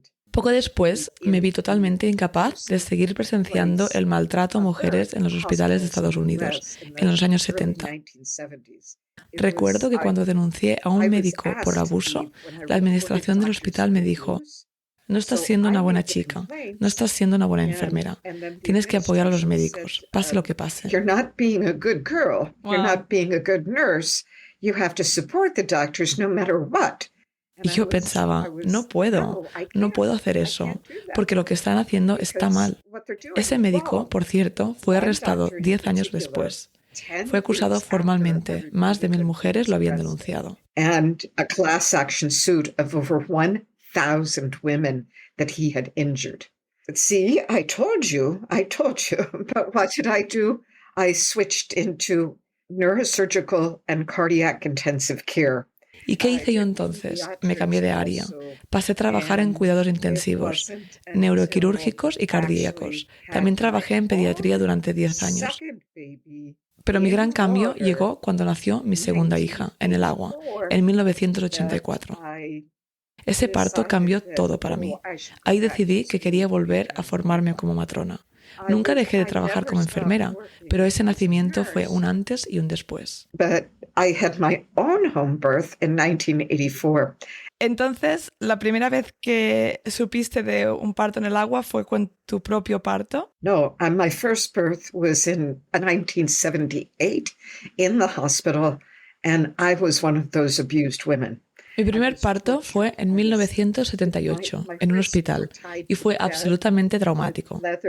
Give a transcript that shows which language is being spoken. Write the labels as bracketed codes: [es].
[es] Poco después, me vi totalmente incapaz de seguir presenciando el maltrato a mujeres en los hospitales de Estados Unidos en los años 70. Recuerdo que cuando denuncié a un médico por abuso, la administración del hospital me dijo: no estás siendo una buena chica, no estás siendo una buena enfermera. Tienes que apoyar a los médicos, pase lo que pase. [en] You're not being a good girl. You're not being a good nurse. You have to support the doctors no matter what. [es] Y yo pensaba, no puedo hacer eso, porque lo que están haciendo está mal. Ese médico, por cierto, fue arrestado 10 años después. Fue acusado formalmente. Más de 1,000 mujeres lo habían denunciado. [en] And a class action suit of over 1,000 women that he had injured. See, I told you. But what did I do? I switched into neurosurgical and cardiac intensive care. [es] ¿Y qué hice yo entonces? Me cambié de área. Pasé a trabajar en cuidados intensivos, neuroquirúrgicos y cardíacos. También trabajé en pediatría durante 10 años. Pero mi gran cambio llegó cuando nació mi segunda hija, en el agua, en 1984. Ese parto cambió todo para mí. Ahí decidí que quería volver a formarme como matrona. Nunca dejé de trabajar como enfermera, pero ese nacimiento fue un antes y un después. [en] I had my own home birth in 1984. [es] Entonces, ¿la primera vez que supiste de un parto en el agua fue con tu propio parto? [en] No, my first birth was in 1978 in the hospital, and I was one of those abused women. [es] Mi primer parto fue en 1978, en un hospital, y fue absolutamente traumático.